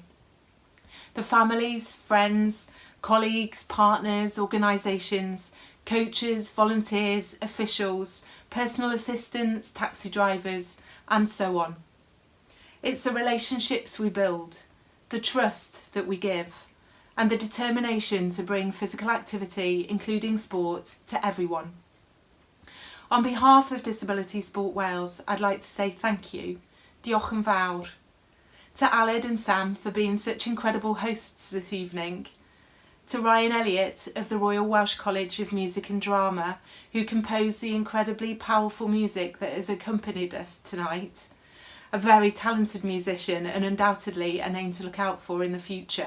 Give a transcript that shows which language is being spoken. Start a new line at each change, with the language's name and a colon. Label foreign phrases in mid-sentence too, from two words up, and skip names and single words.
English: The families, friends, colleagues, partners, organisations, coaches, volunteers, officials, personal assistants, taxi drivers, and so on. It's the relationships we build, the trust that we give, and the determination to bring physical activity, including sport, to everyone. On behalf of Disability Sport Wales, I'd like to say thank you,
Welsh: diolch yn fawr,
English: to Aled and Sam for being such incredible hosts this evening, to Ryan Elliott of the Royal Welsh College of Music and Drama, who composed the incredibly powerful music that has accompanied us tonight, a very talented musician and undoubtedly a name to look out for in the future.